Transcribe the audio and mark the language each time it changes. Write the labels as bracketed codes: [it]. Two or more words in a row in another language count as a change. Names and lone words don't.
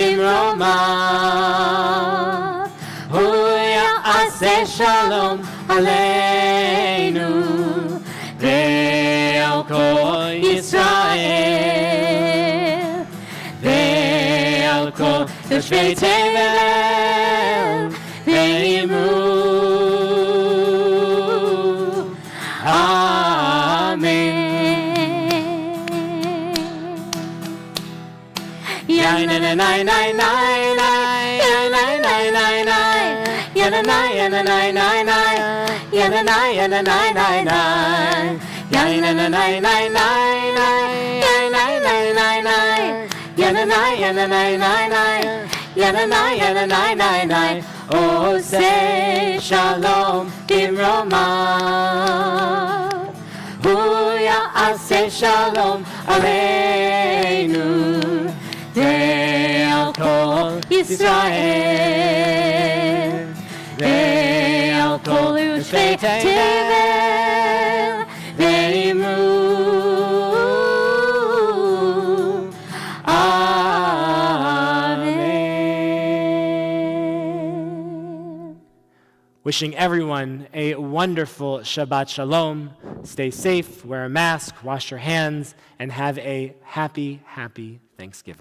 [he] במרומיו, הוא יעשה שלום עלינו ועל כל ישראל ועל כל יושבי תבל ואמרו אמן. Nay nay nay nay nay nay nay nay nay nay yana nay yana nay nay nay yana nay yana nay nay nay yana nay nay nay nay nay nay nay nay yana nay yana nay nay nay yana nay yana nay nay nay. [en] Oh say [he] shalom במרומיו, הוא יעשה שלום עלינו ועל כל ישראל ועל כל יושבי תבל ואמרו amen. [en] Wishing everyone a wonderful Shabbat Shalom. Stay safe, wear a mask, wash your hands, and have a happy, happy Thanksgiving.